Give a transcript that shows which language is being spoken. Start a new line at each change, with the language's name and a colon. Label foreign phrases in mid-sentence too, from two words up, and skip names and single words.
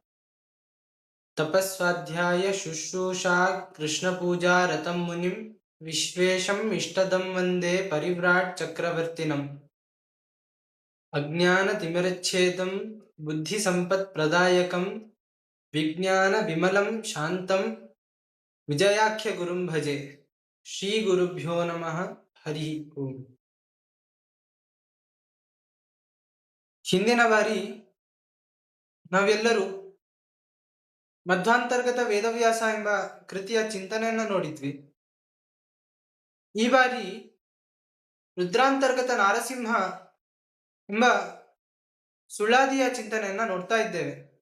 Sanskrit: तपस्वाध्याय शुश्रूषा कृष्णपूजा रतं मुनिं विश्वेशम् इष्टदं वन्दे परिव्राट् चक्रवर्तिनम्। अज्ञानतिमिरच्छेदं बुद्धिसम्पत्प्रदायकं विज्ञानविमलं शान्तं विजयाख्यगुरुं भजे। ಶ್ರೀಗುರುಭ್ಯೋ ನಮಃ. ಹರಿ ಓಂ.
Kannada: ಹಿಂದಿನ ಬಾರಿ ನಾವೆಲ್ಲರೂ ಮಧ್ವಾಂತರ್ಗತ ವೇದವ್ಯಾಸ ಎಂಬ ಕೃತಿಯ ಚಿಂತನೆಯನ್ನು ನೋಡಿದ್ವಿ. ಈ ಬಾರಿ ರುದ್ರಾಂತರ್ಗತ ನಾರಸಿಂಹ ಎಂಬ ಸುಳಾದಿಯ ಚಿಂತನೆಯನ್ನ ನೋಡ್ತಾ ಇದ್ದೇವೆ.